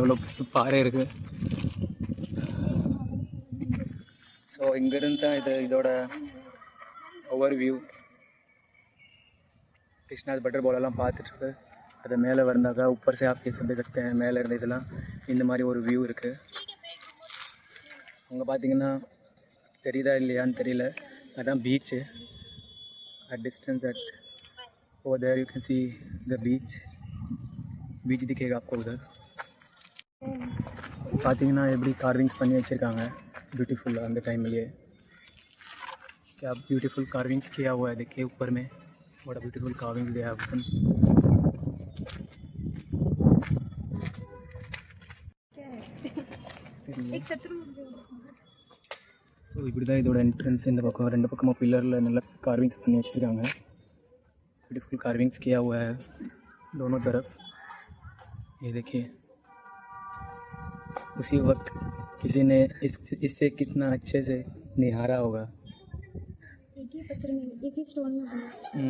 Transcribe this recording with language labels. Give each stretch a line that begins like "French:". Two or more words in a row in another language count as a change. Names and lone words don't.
Tamil: எவ்வளோ பாறை இருக்குது. ஸோ இங்கேருந்து தான் இதோட
English: over view.
Tamil: கிருஷ்ணாஸ் பட்டர் பாலெல்லாம் பார்த்துட்டு அது மேலே வந்தாக்கா
Hindi: ऊपर से आप ये सब देख सकते हैं.
Tamil: மேலே இருந்து இதெல்லாம் இந்த மாதிரி ஒரு வியூ இருக்குது. அங்கே பார்த்தீங்கன்னா தெரியுதா இல்லையான்னு தெரியல, அதான் பீச்சு.
English: at distance at over there you can see the beach
Hindi: दिखेगा आपको उधर.
Tamil: பார்த்தீங்கன்னா எப்படி கார்விங்ஸ் பண்ணி வச்சுருக்காங்க ब्यूटीफुल அந்த டைம்லேயே
Hindi: क्या
English: beautiful carvings
Hindi: किया हुआ है देखिए ऊपर में बड़ा
English: beautiful carving
Hindi: दिया है एक शत्रु
Tamil: ஸோ இப்படி தான் இதோட एंट्रेंस இந்த பக்கம் ரெண்டு பக்கமும் पिलरिல் நல்ல कार्विंग्स பண்ணி வச்சுருக்காங்க
English: beautiful carvings
Hindi: किया हुआ है दोनों तरफ ये देखिए उसी वक्त किसी ने इससे कितना अच्छे से निहारा होगा एक ही पत्थर में एक ही स्टोन में बना